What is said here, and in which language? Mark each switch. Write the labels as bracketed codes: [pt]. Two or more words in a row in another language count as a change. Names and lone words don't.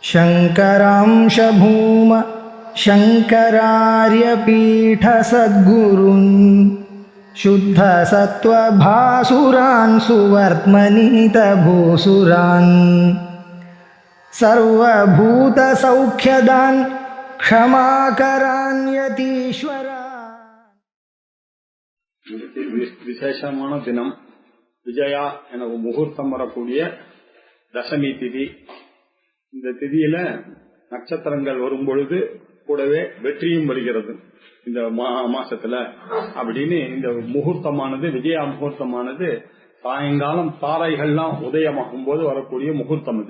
[sa] शङ्करांश भूम शङ्करार्यपीठसद्गुरून् शुद्धसत्त्वभासुरान् सुवर्त्मनीतभूसुरान् सर्वभूतसौख्यदान् क्षमाकरान् यतीश्वरान्. [ta] விசேஷமான தினம் விஜயா என முகூர்த்தம் வரக்கூடிய தசமி திதி. இந்த திதியில நட்சத்திரங்கள் வரும் பொழுது கூடவே வெற்றியும் வருகிறது இந்த மாசத்துல அப்படின்னு இந்த முகூர்த்தமானது விஜயா முகூர்த்தமானது சாயங்காலம் தாரைகள்லாம் உதயமாகும் போது வரக்கூடிய முகூர்த்தம் இது.